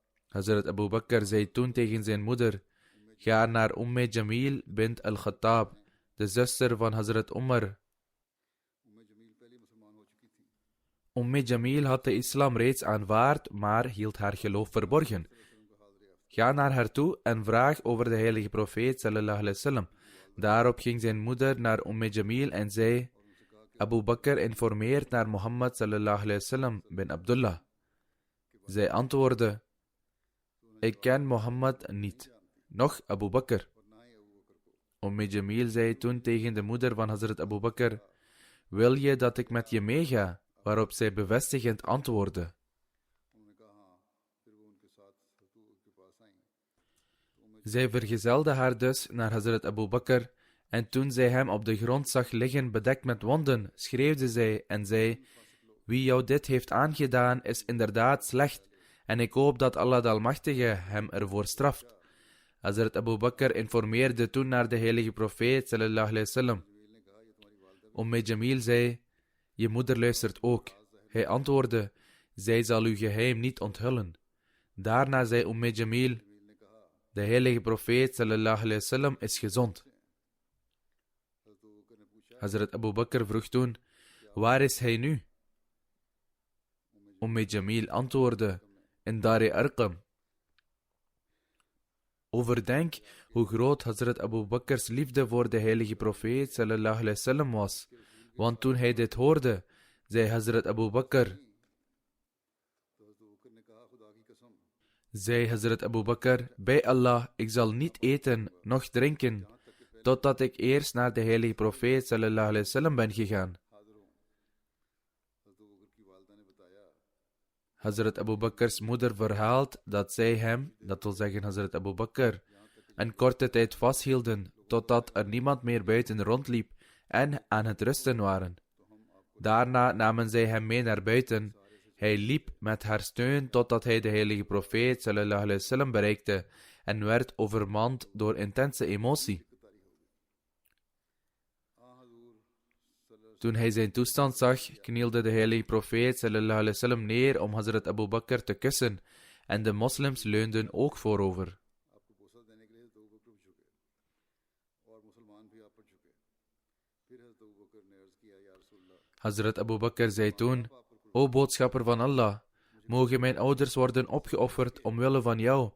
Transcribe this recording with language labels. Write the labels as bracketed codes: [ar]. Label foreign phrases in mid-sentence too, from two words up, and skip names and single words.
[nl] Hazrat Abu Bakr zei toen tegen zijn moeder: ga naar Jamil bint al-Khattab, de zuster van Hazrat Umar. Jamil had de islam reeds aanvaard, maar hield haar geloof verborgen. Ga naar haar toe en vraag over de heilige profeet [ar] صلى الله عليه وسلم. [nl] Daarop ging zijn moeder naar Jamil en zei: Abu Bakr informeert naar Mohammed [ar] صلى الله عليه وسلم [nl] bin Abdullah. Zij antwoordde: ik ken Mohammed niet, noch Abu Bakr. Jamil zei toen tegen de moeder van Hazrat Abu Bakr: wil je dat ik met je meega? Waarop zij bevestigend antwoordde. Zij vergezelde haar dus naar Hazrat Abu Bakr, en toen zij hem op de grond zag liggen bedekt met wonden, schreeuwde zij en zei: wie jou dit heeft aangedaan is inderdaad slecht, en ik hoop dat Allah de Almachtige hem ervoor straft. Hazrat Abu Bakr informeerde toen naar de heilige profeet [ar] صلى الله عليه وسلم. [nl] Jamil zei: je moeder luistert ook. Hij antwoordde: zij zal uw geheim niet onthullen. Daarna zei Jamil: de heilige profeet [ar] صلى الله عليه وسلم [nl] is gezond. Hazrat Abu Bakr vroeg toen: waar is hij nu? Jamil antwoordde: in Dar Arqam. Overdenk hoe groot Hazrat Abu Bakr's liefde voor de heilige profeet [ar] صلى الله عليه وسلم [nl] was. Want toen hij dit hoorde, zei Hazrat Abu Bakr: bij Allah, ik zal niet eten, noch drinken, totdat ik eerst naar de heilige profeet [ar] صلى الله عليه وسلم [nl] ben gegaan. Hazrat Abu Bakr's moeder verhaalt dat zij hem, dat wil zeggen Hazrat Abu Bakr, een korte tijd vasthielden, totdat er niemand meer buiten rondliep en aan het rusten waren. Daarna namen zij hem mee naar buiten. Hij liep met haar steun totdat hij de heilige profeet [ar] صلى الله عليه وسلم [nl] bereikte en werd overmand door intense emotie. Toen hij zijn toestand zag, knielde de heilige profeet [ar] صلى الله عليه وسلم [nl] neer om Hazrat Abu Bakr te kussen, en de moslims leunden ook voorover. Hazrat Abu Bakr zei toen: o boodschapper van Allah, mogen mijn ouders worden opgeofferd omwille van jou.